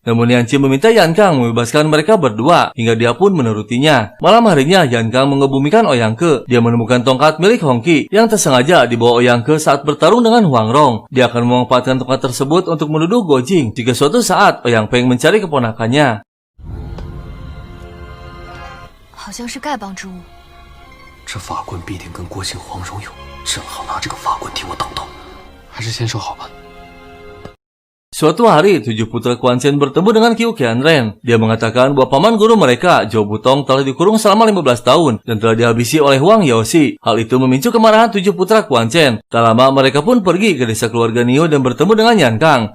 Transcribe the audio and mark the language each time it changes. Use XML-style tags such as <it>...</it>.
<id>Namun Nian Qi meminta Yan Kang membebaskan mereka berdua hingga dia pun menurutinya. Malam harinya Yan Kang mengebumikan Ouyang Ke. Dia menemukan tongkat milik Hong Qi yang tersengaja dibawa Ouyang Ke saat bertarung dengan Huang Rong. Dia akan memanfaatkan tongkat tersebut untuk menuduh Guojing jika suatu saat Ouyang Peng mencari keponakannya.</id> <zh>好像是丐帮之物。这法棍必定跟郭靖、黄蓉有，正好拿这个法棍替我挡刀，还是先收好吧。</zh> <id>Suatu hari, 7 putra Quan Chen bertemu dengan Qiu Qianren. Dia mengatakan bahwa paman guru mereka, Zhou Butong, telah dikurung selama 15 tahun dan telah dihabisi oleh Wang Yaoxi. Hal itu memicu kemarahan 7 putra Quan Chen. Tak lama, mereka pun pergi ke desa keluarga Niu dan bertemu dengan Yan Kang.</id>